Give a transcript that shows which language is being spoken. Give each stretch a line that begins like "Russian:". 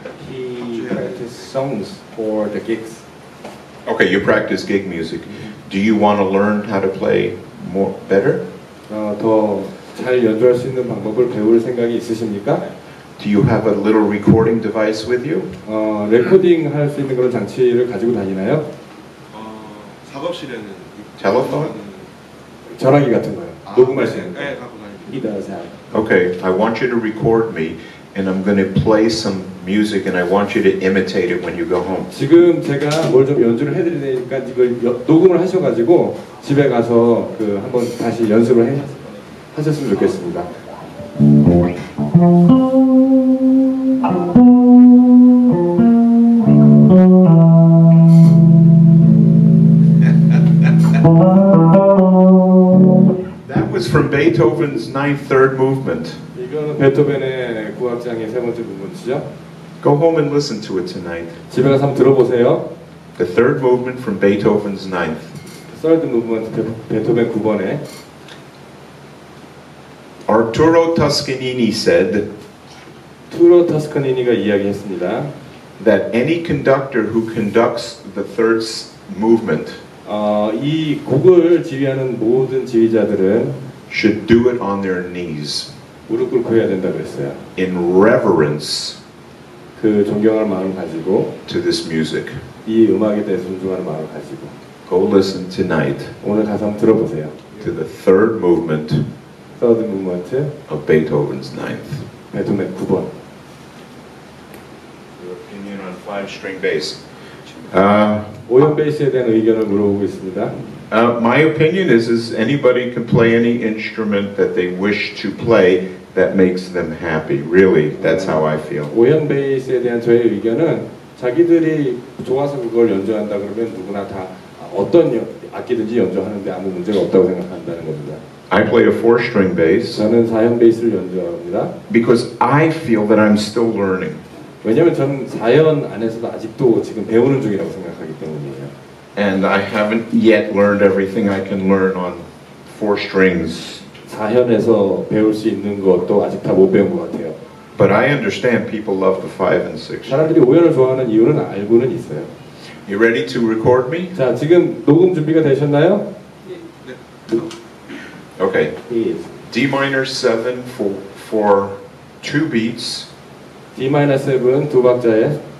English: He practice songs for the gigs. Okay, you practice gig music. Do you want to learn how to play more better?
Korean: 더 잘 연주할 수 있는 방법을 배울 생각이 있으십니까?
English: Do you have a little recording device with you?
Korean: 레코딩 할 수 있는 그런 장치를 가지고 다니나요? 작업실에는
English: Telephone?
Korean: 전화기 같은 거요. 녹음할 수 있는 거. 네, 갖고 다니고.
English: He does have. Okay, I want you to record me, and I'm going to play some music, and I want you to imitate it when you go home.
Korean: 지금 제가 뭘 좀 연주를 해드릴 테니까 이걸 녹음을 하셔가지고 집에 가서 그 한번 다시 연습을 하셨으면 좋겠습니다.
English: That was from Beethoven's Ninth Third Movement.
Korean: 이거는 베토벤의 구악장의 세 번째 부분이죠.
English: Go home and listen to it tonight.
Korean: 집에 가서 한번 들어보세요.
English: The third movement from Beethoven's Ninth. Third movement
Korean: 베토벤 9번에
English: Arturo Toscanini said
Korean: 투로 터스카니니가 이야기했습니다.
English: that any conductor who conducts the third movement
Korean: 이 곡을 지휘하는 모든 지휘자들은
English: should do it on their knees
Korean: 무릎 꿇고 해야 된다고 그랬어요.
English: in reverence
Korean: 그 존경할 마음을 가지고
English: to this music.
Korean: 이 음악에 대해서 존중하는 마음을 가지고
English: Go listen tonight
Korean: 오늘 가서 한번 들어보세요.
English: to the third movement Third movement of Beethoven's Ninth.
Korean: 베토벤 9번.
English: Your opinion on five-string bass.
Korean: 오연 베이스에 대한 의견을 물어보고 있습니다.
English: My opinion is anybody can play any instrument that they wish to play that makes them happy. Really, that's how I feel.
Korean: 오연 베이스에 대한 저의 의견은 자기들이 좋아서 그걸 연주한다 그러면 누구나 다 어떤 악기든지 연주하는데 아무 문제가 없다고 생각한다는 겁니다.
English: I play a four-string bass
Korean: 저는 4연 베이스를 연주합니다.
English: because I feel that I'm still learning.
Korean: 왜냐하면 저는 4연 안에서도 아직도 지금 배우는 중이라고 생각하기 때문이에요.
English: And I haven't yet learned everything I can learn on four strings.
Korean: 4연에서 배울 수 있는 것도 아직 다 못 배운 것 같아요.
English: But I understand people love the 5 and 6.
Korean: 사람들이 5연을 좋아하는 이유는 알고는 있어요.
English: You ready to record me?
Korean: 자, 지금 녹음 준비가 되셨나요?
English: Okay. Yes. D minor 7 for 2 beats.
Korean: D-7 두 박자에